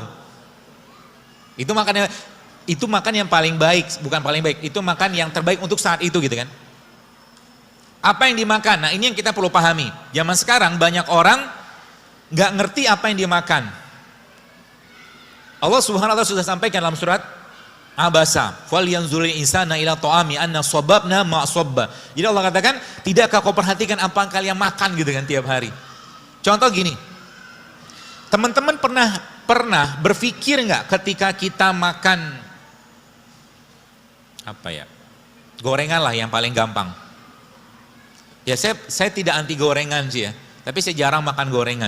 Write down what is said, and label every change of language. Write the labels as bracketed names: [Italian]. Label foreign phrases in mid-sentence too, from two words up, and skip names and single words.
[Indonesian] Itu makan yang paling baik, bukan paling baik. Itu makan yang terbaik untuk saat itu gitu kan. Apa yang dimakan? Nah, ini yang kita perlu pahami. Zaman sekarang banyak orang nggak ngerti apa yang dimakan. [Arabic] Allah سبحانه وتعالى [Indonesian] sudah sampaikan dalam surat [Arabic] Abasa, "فلينظر الإنسان إلى طعامه أنا صببنا ما صبا." [Indonesian] Jadi Allah katakan, tidakkah kau perhatikan apa yang kalian makan gitu kan tiap hari. Contoh gini. Teman-teman pernah berpikir nggak ketika kita makan apa ya? Gorengan lah yang paling gampang. Ya saya tidak anti gorengan sih ya, tapi saya jarang makan gorengan.